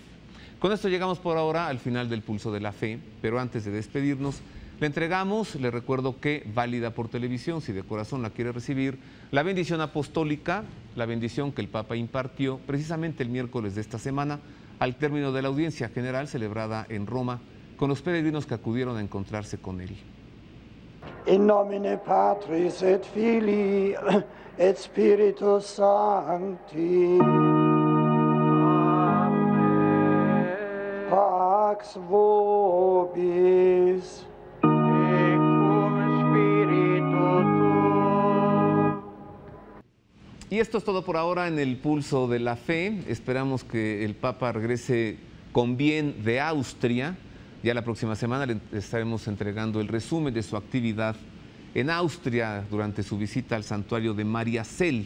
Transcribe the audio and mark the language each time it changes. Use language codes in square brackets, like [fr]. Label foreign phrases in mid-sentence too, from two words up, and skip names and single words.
[es] Con esto llegamos por ahora al final del Pulso de la Fe, pero antes de despedirnos, le entregamos, le recuerdo que válida por televisión, si de corazón la quiere recibir, la bendición apostólica, la bendición que el Papa impartió precisamente el miércoles de esta semana, al término de la audiencia general celebrada en Roma, con los peregrinos que acudieron a encontrarse con él. [la] In nomine Patris et Filii et Spiritus Sancti. Amen. Pax vobis. Et cum spiritu tuo. [es] Y esto es todo por ahora en el Pulso de la Fe. Esperamos que el Papa regrese con bien de Austria. Ya la próxima semana le estaremos entregando el resumen de su actividad en Austria durante su visita al santuario de Mariazell.